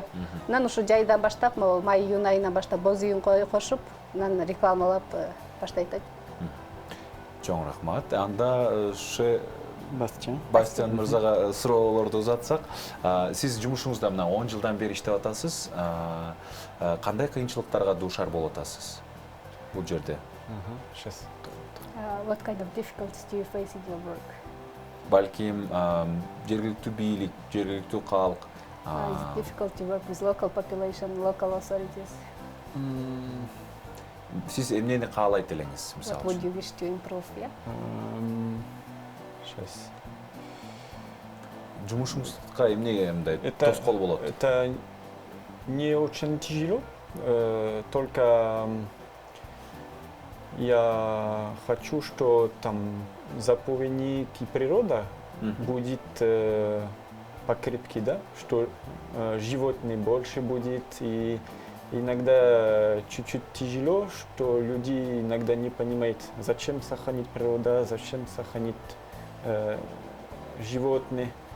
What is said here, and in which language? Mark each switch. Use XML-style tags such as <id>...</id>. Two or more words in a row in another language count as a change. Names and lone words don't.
<ky>Анан ушу жайдан баштап, май-июнь айынан баштап боз үйүн кошуп, анан рекламалап баштайт. Чоң рахмат. Анда Бастиан мырзага суроолорду узатсак, сиз жумушуңузда мына 10 жылдан бери иштеп атасыз. Кандай кыйынчылыктарга дуушар болуп атасыз бул жерде?</ky> <en>What kind of difficulties do you face in your work?</en> <ky>Балким жергиликтүү бийлик, жергиликтүү калк.</ky> <en>It's difficult to work with local population, local authorities.</en> <ky>Сиз эмнени каалайт элеңиз, мисалы?</ky> <en>What would you wish to improve, yeah?</en> <ky>жумушуңузга эмне мындай тоскоол болот?</ky> <ru>Это не очень тяжело, только я хочу, что там заповедник и природа будет покрепки, да, что животных больше будет, и иногда чуть-чуть тяжело, что люди иногда не понимают, зачем сохранить природу, зачем сохранить животных.</ru>